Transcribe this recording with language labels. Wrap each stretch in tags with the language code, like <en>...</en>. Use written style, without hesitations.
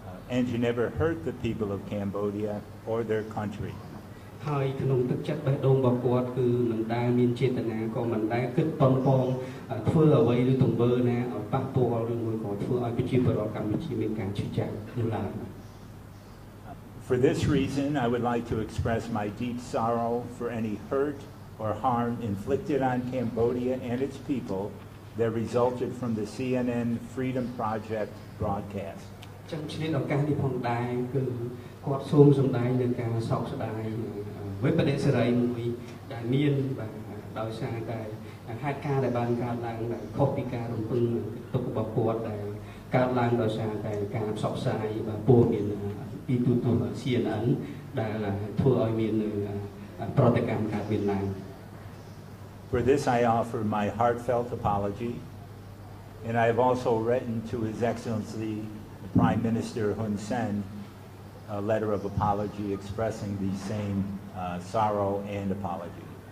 <en>And you never hurt the people of Cambodia or their country.</en> <km>ហើយក្នុងទឹកចិត្តបេះដូងរបស់គាត់គឺមិនដែលមានចេតនាក៏មិនដែលគិតប៉ុនប៉ងធ្វើអ្វីឬទង្វើណាឲ្យប៉ះពាល់ឬមួយក៏ធ្វើឲ្យប្រជាពលរដ្ឋកម្ពុជាមានការឈឺចាប់នោះឡើយ</km> <en>For this reason, I would like to express my deep sorrow for any hurt or harm inflicted on Cambodia and its people that resulted from the CNN Freedom Project broadcast.</en> <km>ចឹងឆ្លៀតឱកាសនេះផងដែរគឺគាត់សូមសម្ដែងនឹងការសោកស្ដាយវិបត្តិសេរីមួយដែលមានដោយសារតែហេតុការណ៍ដែលបានកើតឡើងដែលខុសពីការរំពឹងទុករបស់គាត់ដែលកើតឡើងដោយសារតែការផ្សព្វផ្សាយព័ត៌មានពីទូទស្សន៍ CNN ដែលធ្វើឲ្យមានប្រតិកម្មកើតមានឡើង</km> <en>For this I offer my heartfelt apology and I have also written to His Excellency the Prime Minister Hun Sen a letter of apology expressing the same sorrow and apology.</en>